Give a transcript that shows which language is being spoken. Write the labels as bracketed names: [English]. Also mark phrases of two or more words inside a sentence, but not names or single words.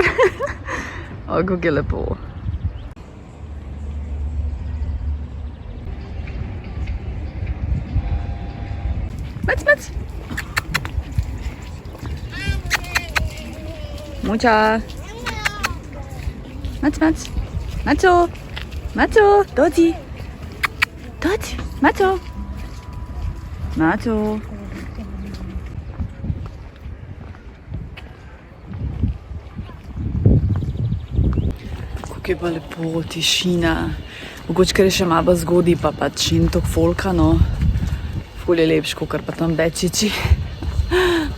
[Slovenian] O, kako je lepo. Mac, mac. Mucha. Mac, mac. Maco. Maco. Doci. Doci. Maco. Maco. Je pa lepo, tišina, mogoče ker je še malo zgodaj, pa pač in tok folka, no, ful je lepš, kakor pa tam Bečiči.